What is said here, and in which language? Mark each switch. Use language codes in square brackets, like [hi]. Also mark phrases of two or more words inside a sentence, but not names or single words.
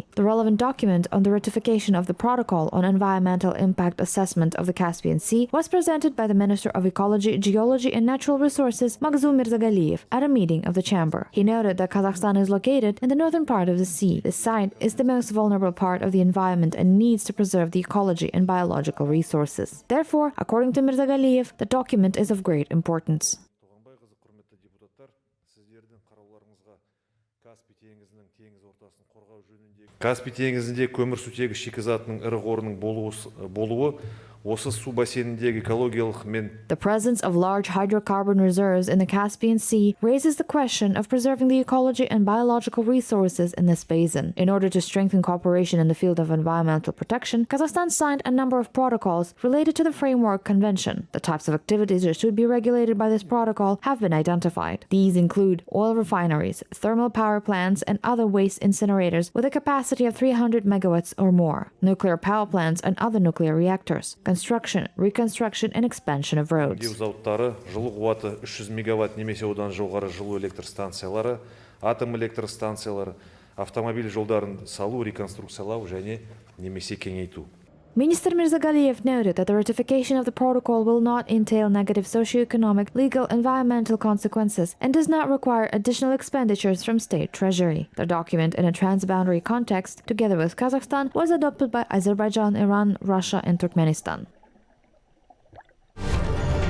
[en] The relevant document on the ratification of the Protocol on Environmental Impact Assessment of the Caspian Sea was presented by the Minister of Ecology, Geology and Natural Resources, Maghzoom Mirzagaliev, at a meeting of the chamber. He noted that Kazakhstan is located in the northern part of the sea. This site is the most vulnerable part of the environment and needs to preserve the ecology and biological resources. Therefore, according to Mirzagaliev, the document is of great importance. [kk] Каспий теңізінде көмірсутегі шикізатының ірі қорының болуы осы су бассейніндегі экологиялық мен [en] The presence of large hydrocarbon reserves in the Caspian Sea raises the question of preserving the ecology and biological resources in this basin. In order to strengthen cooperation in the field of environmental protection, Kazakhstan signed a number of protocols related to the Framework Convention. The types of activities that should be regulated by this protocol have been identified. These include oil refineries, thermal power plants, and other waste incinerators with a capacity of 300 megawatts or more, nuclear power plants and other nuclear reactors, construction, reconstruction, and expansion of roads. [kk] Зауыттары, жылу қуаты 300 мегаватт немесе одан жоғары жылу электр станциялары, атом электр станциялары, автомобиль жолдарын салу, реконструкциялау және немесе кеңейту. [en] Minister Mirzagaliev noted that the ratification of the protocol will not entail negative socioeconomic, legal, environmental consequences and does not require additional expenditures from state treasury. The document, in a transboundary context, together with Kazakhstan, was adopted by Azerbaijan, Iran, Russia, and Turkmenistan.